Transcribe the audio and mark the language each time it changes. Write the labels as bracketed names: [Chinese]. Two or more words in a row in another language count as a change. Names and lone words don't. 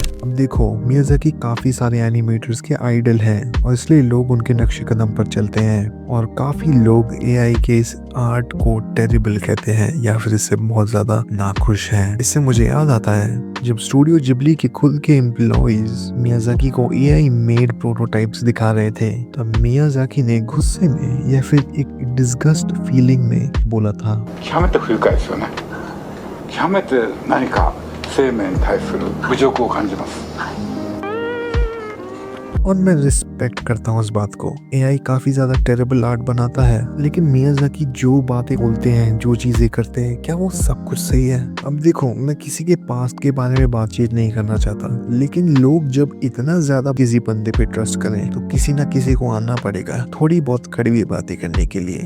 [Hindi] अब देखो, मियाज़ाकी काफी सारे एनिमेटर्स के आइडल हैं और इसलिए लोग उनके नक्शे कदम पर चलते हैं, और काफी लोग एआई के इस आर्ट को टेरिबल कहते हैं या फिर इससे बहुत ज्यादा नाखुश हैं। इससे मुझे याद आता है जब स्टूडियो जिबली के खुद के एम्प्लॉइज मियाज़ाकी को [English] AI made prototypes [Hindi] दिखा रहे थे, तब मियाज़ाकी ने गुस्से में या फिर एक [English] disgust feeling [Hindi] में बोला था, [Japanese] 極めて不愉快ですよね。極めて何か生命に対する侮辱を感じます。 [Hindi] और मैं रिस्पेक्ट करता हूँ इस बात को। एआई काफी ज्यादा [English] terrible art [Hindi] बनाता है, लेकिन मियाज़ाकी जो बातें बोलते हैं, जो चीजें करते हैं, क्या वो सब कुछ सही है? अब देखो, मैं किसी के पास्ट के बारे में बातचीत नहीं करना चाहता, लेकिन लोग जब इतना ज्यादा किसी बंदे पे ट्रस्ट करें तो किसी ना किसी को आना पड़ेगा थोड़ी बहुत कड़वी बातें करने के लिए।